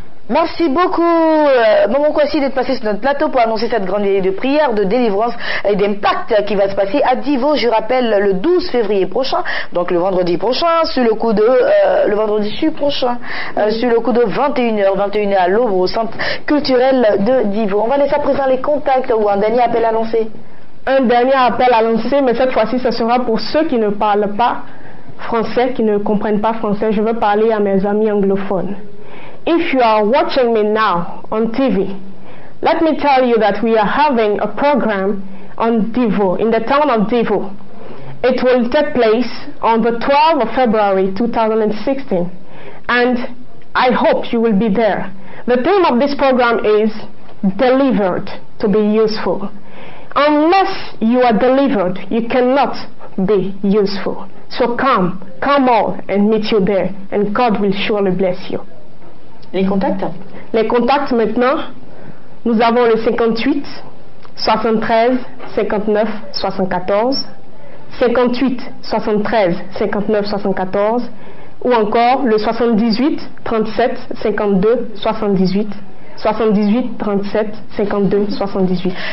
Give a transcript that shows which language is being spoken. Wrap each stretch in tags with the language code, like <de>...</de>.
<fr>Merci beaucoup, Maman Kwasi, d'être passé sur notre plateau pour annoncer cette grande veillée de prière, de délivrance et d'impact qui va se passer à Divo, je rappelle, le 12 février prochain, donc le vendredi prochain, sur le coup de, le vendredi prochain, sur le coup de 21h à l'aube au centre culturel de Divo. On va laisser à présent les contacts ou un dernier appel à lancer. un dernier appel à lancer, mais cette fois-ci, ce sera pour ceux qui ne parlent pas français, qui ne comprennent pas français. Je veux parler à mes amis anglophones.</fr> <en>If you are watching me now on TV, let me tell you that we are having a program on Devo, in the town of Devo. It will take place on the 12th of February 2016, and I hope you will be there. The theme of this program is delivered to be useful. Unless you are delivered, you cannot be useful. So come all and meet you there, and God will surely bless you.</en> <fr>Les contacts? Les contacts maintenant, nous avons le 58 73 59 74, 58 73 59 74, ou encore le 78 37 52 78, 78 37 52 78.</fr>